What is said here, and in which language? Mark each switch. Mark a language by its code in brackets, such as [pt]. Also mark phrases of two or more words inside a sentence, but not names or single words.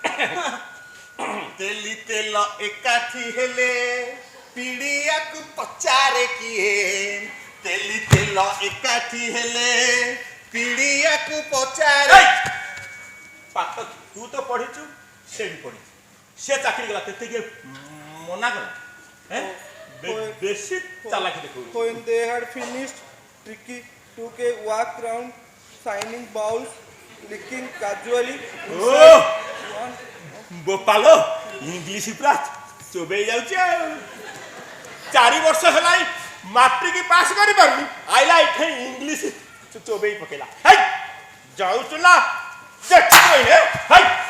[or] ତେଲି ତେଲ ଏକାଠି ହେଲେ ପିଡ଼ିଆକୁ ପଚାରେ କିଏ? ତେଲି ତେଲ ଏକାଠି ହେଲେ ପିଡ଼ିଆକୁ ପଚାରେ। ପାଠ ତୁ ତ ପଢିଛୁ, ସେ ବି ପଢିଛୁ। ସେ ଚାକିରି କଲା, ତେତେ କିଏ ମନା କଲା? ବେଶୀ ଚାଲାକି ଦେଖୁ। [en] When they had finished, Tricky took a walk round, signing bowls, licking casually. [or] ବୋପାଲ ଇଂଲିଶ ପୁରା ଚୋବେଇ ଯାଉଛି ଆଉ। 4 ବର୍ଷ ହେଲା [en] matric pass [or] କରିପାରୁନି, ଆଇଲା ଏଠି ଇଂଲିଶ ଚୋବେଇ ପକେଇଲା। ହେଇ ଯାଉଛୁ ନା ଦେଖିଲେ? ହେଇ